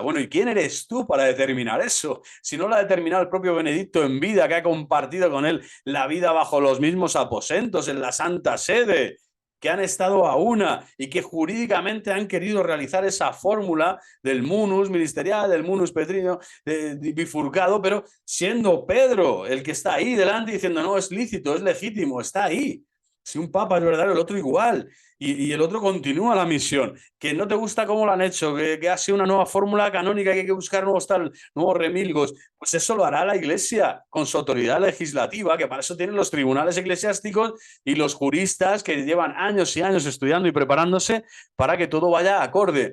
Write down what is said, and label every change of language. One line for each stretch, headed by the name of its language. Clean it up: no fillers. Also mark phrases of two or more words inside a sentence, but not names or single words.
Spanish: Bueno, ¿y quién eres tú para determinar eso? Si no la ha determinado el propio Benedicto en vida, que ha compartido con él la vida bajo los mismos aposentos en la Santa Sede, que han estado a una y que jurídicamente han querido realizar esa fórmula del munus ministerial, del munus petrino, bifurcado, pero siendo Pedro el que está ahí delante diciendo no, es lícito, es legítimo, está ahí. Si un papa es verdadero, el otro igual. Y el otro continúa la misión. Que no te gusta cómo lo han hecho, que ha sido una nueva fórmula canónica, que hay que buscar nuevos remilgos. Pues eso lo hará la Iglesia con su autoridad legislativa, que para eso tienen los tribunales eclesiásticos y los juristas que llevan años y años estudiando y preparándose para que todo vaya acorde.